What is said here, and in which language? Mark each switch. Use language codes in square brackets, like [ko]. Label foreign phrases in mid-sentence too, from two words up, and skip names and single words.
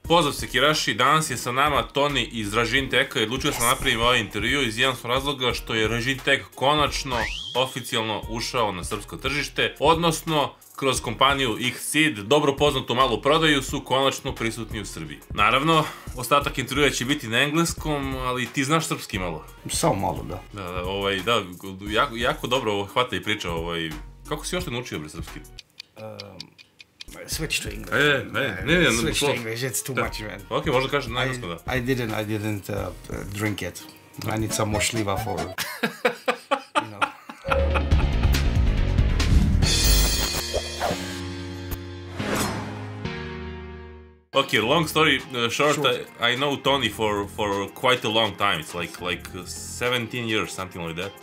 [sr] Pozdrav se Kiraši, danas je sa nama Toni iz Raijinteka i odlučio sam napraviti ovaj intervju iz jednostavnog razloga što je Raijintek konačno oficijalno ušao na srpsko tržište, odnosno kroz kompaniju AXE, dobro poznatu malu prodaju, su konačno prisutni u Srbiji. Naravno, ostatak intervjua će biti na engleskom, ali ti znaš srpski malo? Samo malo, da. Da, jako dobro hvata i priča. Kako si još te naučio bre srpski? [en] Switch to English. Switch to English, it's too much, man. [sr] Ok, možda kažem na engleskom, da. [en] I didn't drink it. I need some more šljiva for, you know. Okay, long story short, sure. I know Toni for quite a long time. It's like 17 years, something like that.